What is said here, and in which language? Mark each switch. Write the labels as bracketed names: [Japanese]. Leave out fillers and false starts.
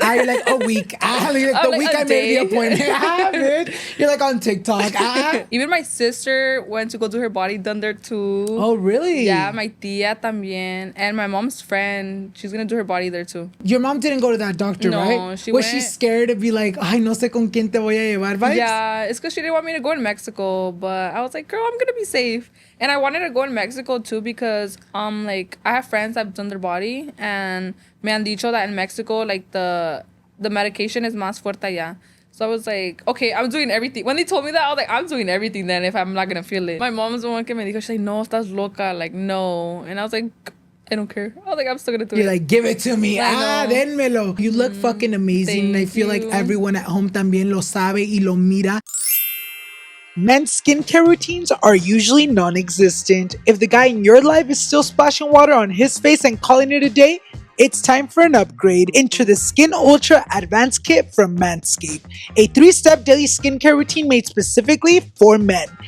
[English] I like a week. Like the week I made the appointment. Bitch. You're like on TikTok. Even my sister went to go do her body done there too. Oh, really? Yeah, my tía también. And my mom's friend, she's gonna do her body there too. Your mom didn't go to that doctor, right? No, she was went... [Spanish] she scared to be like, ay, no sé con quién te voy a llevar vibes? [English] Yeah, it's because she didn't want me to go in Mexico. But I was like, girl, I'm gonna be safe. And I wanted to go in Mexico too because like I have friends that have done their body and [Spanish] me han dicho [English] that in Mexico like the medication is [Spanish] más fuerte allá. [English] So I was like, okay, I'm doing everything. When they told me that, I was like, I'm doing everything then if I'm not gonna feel it. My mom's the one [Spanish] que me dijo, [English] she's like, [Spanish] no, estás loca, [English] like no. And I was like, I don't care. I was like, I'm still gonna do it. You're like, give it to me. [Spanish] Denmelo. [English] You look fucking amazing. Thank I feel you. like everyone at home [Spanish] también lo sabe y lo mira. [English] Men's skincare routines are usually non-existent. If the guy in your life is still splashing water on his face and calling it a day, It's time for an upgrade into the Skin Ultra Advanced Kit from Manscaped, a 3-step daily skincare routine made specifically for men.